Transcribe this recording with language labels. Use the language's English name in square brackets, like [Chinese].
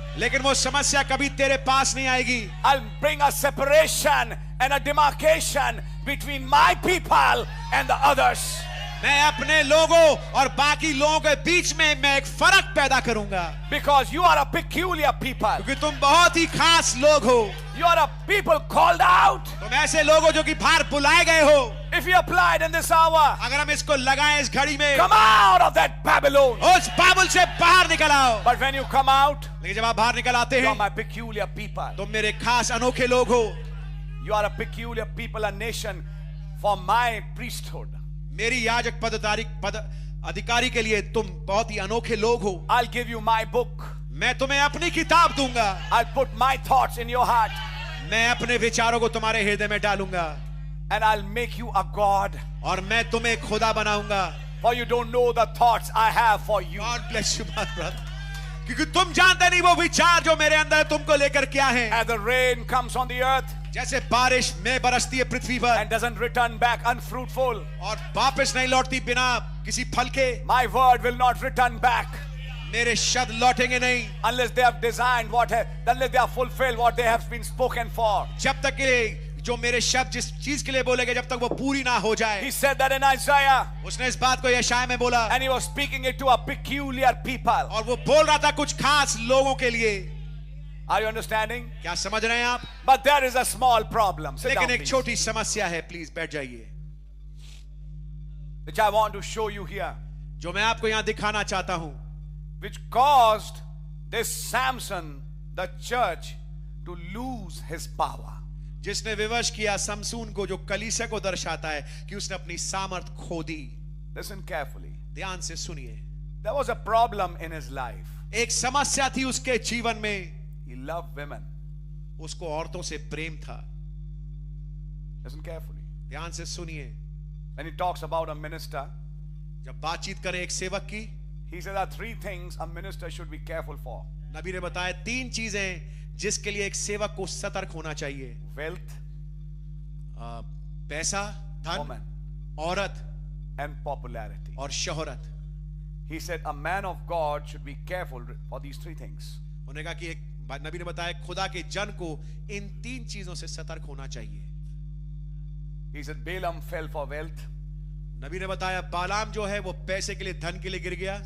[Hindi] लेकिन वो समस्या कभी तेरे पास नहीं आएगी। [English] I'll bring a separation and a demarcation between my people and the others. [Hindi] मैं अपने लोगों और बाकी लोगों के बीच में मैं एक फर्क पैदा करूंगा, [English] Because you are a peculiar people. [Hindi] क्योंकि तुम बहुत ही खास लोग हो। [English] You are a people called out. [Hindi] तुम ऐसे लोग हो जो कि बाहर बुलाए गए हो। [English] If you applied in this hour, [Hindi] अगर हम इसको लगाएं इस घड़ी में, [English] come out of that Babylon. [Hindi] उस बाबुल से बाहर निकल आओ। [English] But when you come out, [Hindi] लेकिन जब आप बाहर निकल आते [English] you are [Hindi] हैं, [English] my peculiar people. [Hindi] तुम मेरे खास अनोखे लोग हो। [English] You are a peculiar people, a nation for my priesthood. [Hindi] मेरी याजक पद अधिकारी के लिए तुम बहुत ही अनोखे लोग हो। [English] I'll give you my book. [Hindi] मैं तुम्हें अपनी किताब दूंगा। [English] I'll put my thoughts in your heart. [Hindi] मैं अपने विचारों को तुम्हारे हृदय में डालूंगा [English] And I'll make you a God. [Hindi] और मैं तुम्हें खुदा बनाऊंगा। [English] For you don't know the thoughts I have for you. God bless you my brother, [Hindi] क्योंकि तुम जानते नहीं वो विचार जो मेरे अंदर है तुमको लेकर क्या है। [English] As the rain comes on the earth [Hindi] जैसे बारिश में बरसती है पृथ्वी पर [English] and doesn't return back unfruitful, [Hindi] और वापस नहीं लौटती बिना किसी फल के, [English] my word will not return back [Hindi] मेरे शब्द लौटेंगे नहीं [English] unless they have designed unless they have fulfilled what they have been spoken for. [Hindi] जब तक के जो मेरे शब्द जिस चीज के लिए बोलेगे जब तक वो पूरी ना हो जाए। [English] He said that in Isaiah, [Hindi] उसने इस बात को यशाया में बोला [English] and he was speaking it to a peculiar people. [Hindi] और वो बोल रहा था कुछ खास लोगों के लिए। [English] Are you understanding? [Hindi] क्या समझ रहे हैं आप? [English] But there is a small problem. Sit down, [Hindi] लेकिन एक [English] please. [Hindi] छोटी समस्या है, प्लीज बैठ जाइए, [English] Which I want to show you here, [Hindi] जो मैं आपको यहाँ दिखाना चाहता हूँ, [English] which caused this Samson, the church, to lose his power. [Hindi] जिसने विवश किया समसून को, जो कलीसिया को दर्शाता है कि उसने अपनी सामर्थ खो दी। [English] Listen carefully. [Hindi] ध्यान से सुनिए। [English] There was a problem in his life. [Hindi] एक समस्या थी उसके जीवन में, [English] He loved women. [Hindi] उसको औरतों से प्रेम था। [English] Listen carefully. [Hindi] ध्यान से सुनिए। [English] When he talks about a minister, [Hindi] जब बातचीत करें एक सेवक की, [English] he said there are three things a minister should be careful for. [Hindi] नबी ने बताया 3 चीजें जिसके लिए एक सेवक को सतर्क होना चाहिए। [English] Wealth, [Hindi] पैसा, धन, [English] woman, [Hindi] औरत [English] and popularity. [Hindi] और शोहरत। [English] He said a man of God should be careful for these three things. [Hindi] उन्होंने कहा कि एक नबी ने बताया खुदा के जन को इन 3 चीजों से सतर्क होना चाहिए। [English] He said Balaam fell for wealth, [Hindi] नबी ने बताया बालाम जो है वो पैसे के लिए, धन के लिए गिर गया,